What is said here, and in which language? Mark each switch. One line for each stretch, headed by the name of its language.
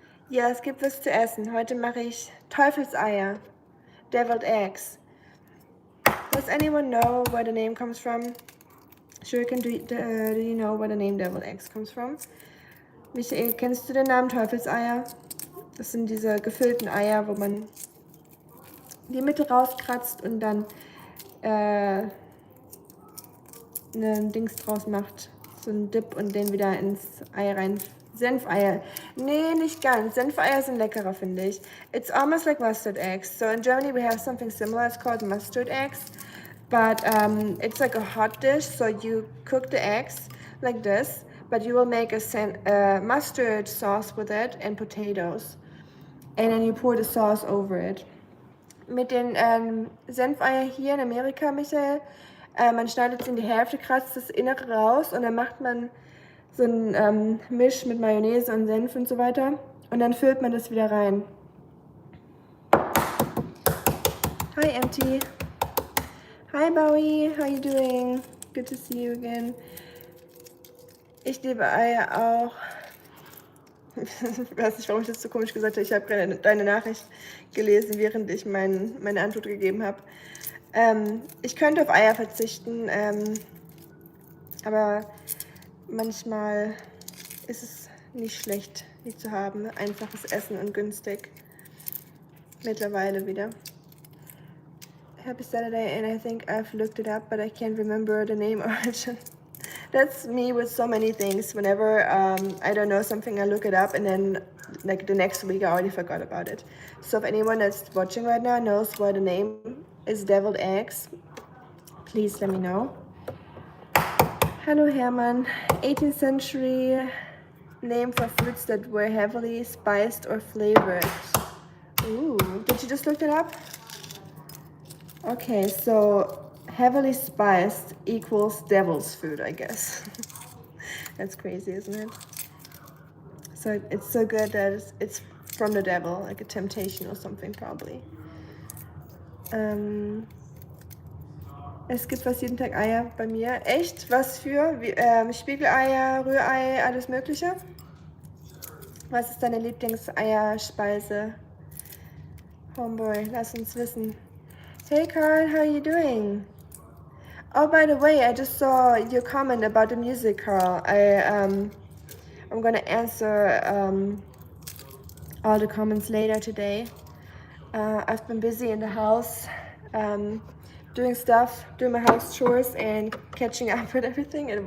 German: Ja, es gibt was zu essen. Heute mache ich Teufelseier,
English: deviled eggs. Does anyone know where the name comes from? Shuriken, do you know where the name deviled eggs comes from?
German: Michael, kennst du den Namen Teufelseier? Das sind diese gefüllten Eier, wo man die Mitte rauskratzt und dann ein Dings draus macht. So ein Dip und den wieder ins Ei rein. Senfeier. Nee, nicht ganz. Senfeier sind leckerer, finde ich.
English: It's almost like mustard eggs. So in Germany we have something similar. It's called mustard eggs. But it's like a hot dish. So you cook the eggs like this. But you will make a mustard sauce with it and potatoes. And then you pour the sauce over it.
German: Mit den Senfeier hier in Amerika, Michael, man schneidet es in die Hälfte, kratzt das Innere raus und dann macht man so ein Misch mit Mayonnaise und Senf und so weiter und dann füllt man das wieder rein.
English: Hi, Empty. Hi, Bowie. How you doing? Good to see you again.
German: Ich liebe Eier auch. Ich weiß nicht, warum ich das so komisch gesagt habe. Ich habe gerade deine Nachricht gelesen, während ich meine Antwort gegeben habe. Ich könnte auf Eier verzichten, aber manchmal ist es nicht schlecht, die zu haben. Einfaches Essen und günstig. Mittlerweile wieder.
English: Happy Saturday, and I think I've looked it up, but I can't remember the name origin. That's me with so many things. Whenever I don't know something, I look it up, and then like the next week I already forgot about it. So if anyone that's watching right now knows what the name is, deviled eggs, please let me know. Hello, Herman. 18th century name for fruits that were heavily spiced or flavored. Ooh, did you just look it up? Okay, so heavily spiced equals devil's food, I guess. That's crazy, isn't it? So it's so good that it's from the devil, like a temptation or something probably.
German: Es gibt fast jeden Tag Eier bei mir. Echt? Was für? Spiegeleier, Rührei, alles Mögliche? Was ist deine Lieblingseierspeise? Homeboy, lass uns wissen.
English: Hey Carl, how are you doing? Oh, by the way, I just saw your comment about the music, Carl. I'm gonna answer all the comments later today. I've been busy in the house, doing stuff, doing my house chores and catching up with everything.